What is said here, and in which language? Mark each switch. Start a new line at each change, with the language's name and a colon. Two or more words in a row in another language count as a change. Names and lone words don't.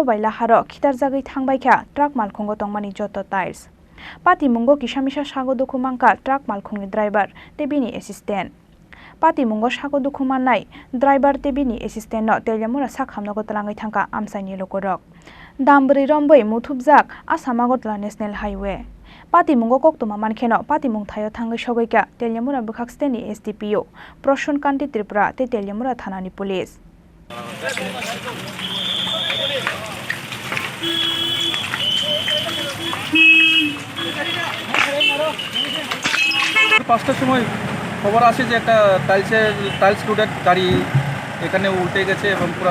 Kok Borok: bai Laharo khitarjagai thangbaikha truck malkhongo tongmani joto tiles Patimungo kisamisa sagoduku mangka truck malkhongni driver tebini assistant Patimungo sagoduku mannai driver tebini assistant no Telemura sakhamnogo tlangai thangka amsaini lokorok Dambwrwi Romwi Muthubjak Assam Agartala National Highway Patimungo koktuma mankheno Patimung thayo thangai sogaika Telemura bukhak steni SDPO Proshon Kanti Tripura te Telemura thanani police
Bangla: পাঁচটার সময় খবর আসে যে একটা
English: tiles loaded
Bangla: গাড়ি এখানে উল্টে গেছে এবং পুরো